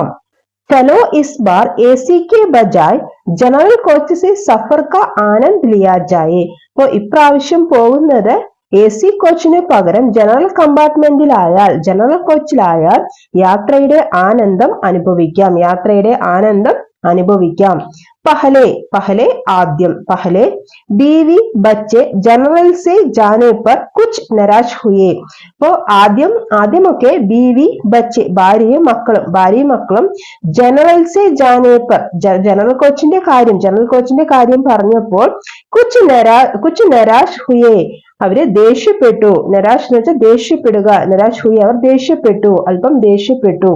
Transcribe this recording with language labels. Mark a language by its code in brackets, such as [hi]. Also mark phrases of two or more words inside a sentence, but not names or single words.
[hi] चलो इस बार एसी के बजाय जनरल कोच से सफ़र का आनंद लिया जाए. [ml] അപ്പൊ ഇപ്രാവശ്യം പോകുന്നത് എസി കോച്ചിന് പകരം ജനറൽ കോച്ചിലായാൽ യാത്രയുടെ ആനന്ദം അനുഭവിക്കാം. പഹലെ ആദ്യം. [hi] ബീവി ബच्चे जनरल से जाने पर कुछ निराश हुए. [ml] അപ്പോ ആദ്യമൊക്കെ [hi] बीवी बच्चे [ml] ഭാര്യയും മക്കളും [hi] जनरल से जाने पर, [ml] ജനറൽ കോച്ചിന്റെ കാര്യം പറഞ്ഞപ്പോൾ [hi] कुछ निराश हुए, [ml] അവര് ദേഷ്യപ്പെട്ടു. നിരാശ് എന്ന് വെച്ചാൽ ദേഷ്യപ്പെടുക. [hi] निराश हुई, [ml] അവർ അല്പം ദേഷ്യപ്പെട്ടു.